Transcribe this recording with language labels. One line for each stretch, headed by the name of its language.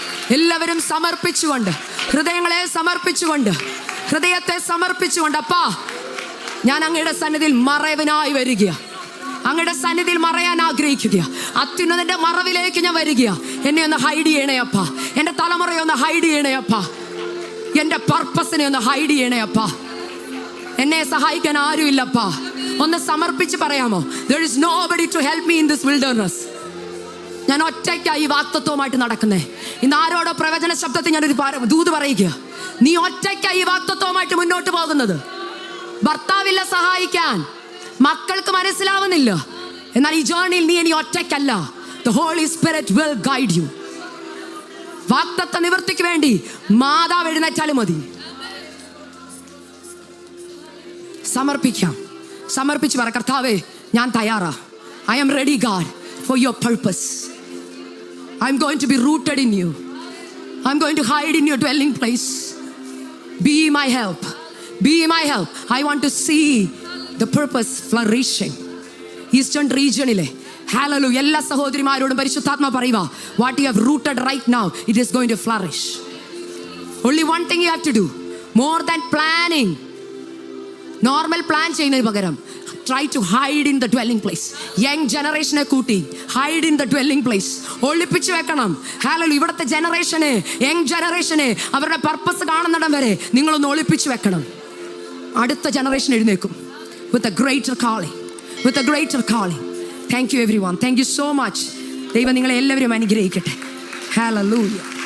Malayalam: എല്ലാവരും സമർപ്പിച്ചുകൊണ്ട്, ഹൃദയങ്ങളെ സമർപ്പിച്ചുകൊണ്ട്, ഹൃദയത്തെ സമർപ്പിച്ചുകൊണ്ട്, അപ്പാ ഞാൻ അങ്ങയുടെ സന്നിധിയിൽ മറവിനായി വരിക. അങ്ങയുടെ സന്നിധിയിൽ മറയാൻ ആഗ്രഹിക്കുക. അത്യുന്നതന്റെ മറവിലേക്ക് ഞാൻ വരിക. എന്നെ ഒന്ന് ഹൈഡ് ചെയ്യണേ അപ്പ. എൻ്റെ തലമുറയെ ഒന്ന് ഹൈഡ് ചെയ്യണേ അപ്പ. എൻ്റെ പർപ്പസിനെ ഒന്ന് ഹൈഡ് ചെയ്യണേ അപ്പ. എന്നെ സഹായിക്കാൻ ആരുമില്ലപ്പാ. ഒന്ന് സമർപ്പിച്ച് പറയാമോ?
English: There is nobody to help me in this wilderness.
Malayalam: ഞാൻ ഒറ്റയ്ക്കായി ഈ വാക്തത്വമായിട്ട് നടക്കുന്നേ. ഇന്ന് ആരോടോ പ്രവചന ശബ്ദത്തിൽ ഞാനൊരു ദൂത് പറയുക. നീ ഒറ്റയ്ക്കായി ഈ വാക്തത്വമായിട്ട് മുന്നോട്ട് പോകുന്നത്. ഭർത്താവില്ല സഹായിക്കാൻ, മക്കൾക്ക് മനസ്സിലാവുന്നില്ല. എന്നാൽ ഈ ജേർണിയിൽ നീ ഇനി ഒറ്റയ്ക്കല്ല.
English: The Holy Spirit will guide you.
Malayalam: വാക്തത്വ നിവൃത്തിക്ക് വേണ്ടി മാതാവ് എഴുന്നേറ്റാലും മതി. സമർപ്പിക്കാം. സമർപ്പിച്ച് പറ, കർത്താവേ ഞാൻ തയ്യാറാ.
English: I am ready God for your purpose. I'm going to be rooted in you. I'm going to hide in your dwelling place. Be my help. Be my help. I want to see the purpose flourishing. Eastern regionile hallelujah.
Malayalam: എല്ലാ സഹോദരിമാരോടും പരിശുദ്ധാത്മാ പറയുക,
English: what you have rooted right now, it is going to flourish. Only one thing you have to do, more than planning.
Malayalam: Normal plan ചെയ്യുന്നതിന് പകരം
English: try to hide in the dwelling place.
Malayalam: Young ജനറേഷനെ കൂട്ടി
English: hide in the dwelling place.
Malayalam: ഒളിപ്പിച്ചു വെക്കണം. Hallelujah. ഇവിടുത്തെ ജനറേഷനെ, young ജനറേഷനെ അവരുടെ purpose കാണുന്നിടം വരെ നിങ്ങളൊന്ന് ഒളിപ്പിച്ചു വെക്കണം. അടുത്ത ജനറേഷൻ എഴുന്നേക്കും
English: with a greater calling. With a greater calling. Thank you everyone. Thank you so much.
Malayalam: ദൈവം നിങ്ങളെ എല്ലാവരും അനുഗ്രഹിക്കട്ടെ.
English: ഹല്ലേലൂയ.